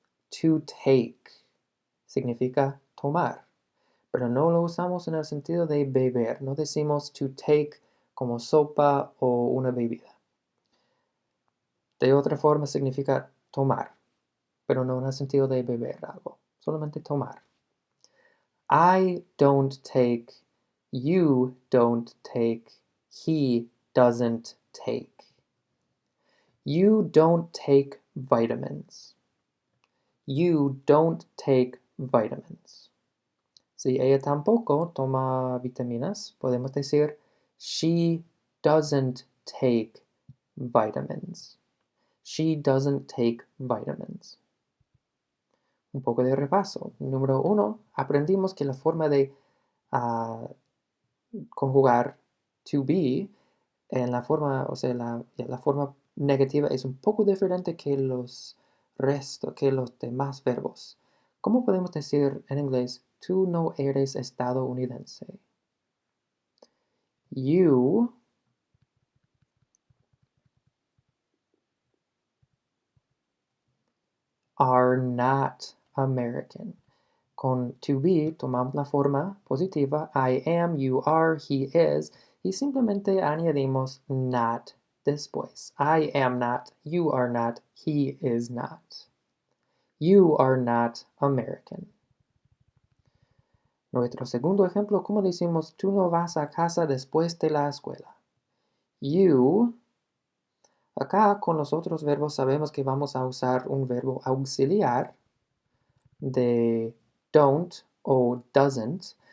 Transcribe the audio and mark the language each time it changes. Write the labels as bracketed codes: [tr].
[en] To take. [es] Significa tomar. Pero no lo usamos en el sentido de beber. No decimos to take como sopa o una bebida. De otra forma significa tomar, pero no en el sentido de beber algo. Solamente tomar. [en] I don't take, you don't take, he doesn't take. You don't take vitamins. You don't take vitamins. [es] Si ella tampoco toma vitaminas, podemos decir [en] she doesn't take vitamins. She doesn't take vitamins. [es] Un poco de repaso. Número 1, aprendimos que la forma de conjugar to be en la forma, o sea, la forma negativa es un poco diferente que los demás verbos. ¿Cómo podemos decir en inglés, tú no eres estadounidense? [en] You are not American. [es] Con to be tomamos la forma positiva, [en] I am, you are, he is, [es] y simplemente añadimos not después. [en] I am not, you are not, he is not. You are not American. [es] Nuestro segundo ejemplo, ¿cómo decimos tú no vas a casa después de la escuela? You. Acá con los otros verbos sabemos que vamos a usar un verbo auxiliar de don't o doesn't.